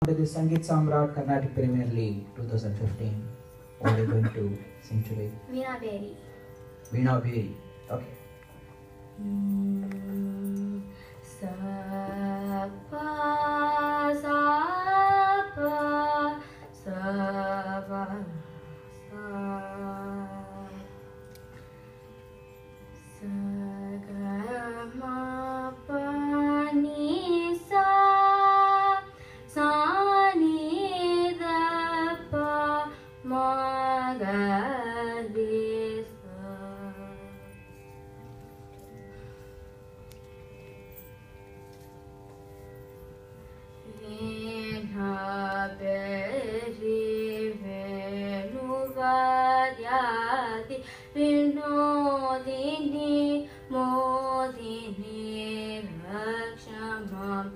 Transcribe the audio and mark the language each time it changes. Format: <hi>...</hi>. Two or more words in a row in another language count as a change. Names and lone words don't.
<en>it is Sangeet Samrat Carnatic Premier League 2015. What are you going to sing today? Veena Beri. Veena Beri. Okay. Sa pa sa pa sa pa sa sa ga ma pa ni sa sa ni da pa ma ga re sa.</en> <sa>Veena Beri Venuvadyati Vinodini Modini Rakshamam.</sa>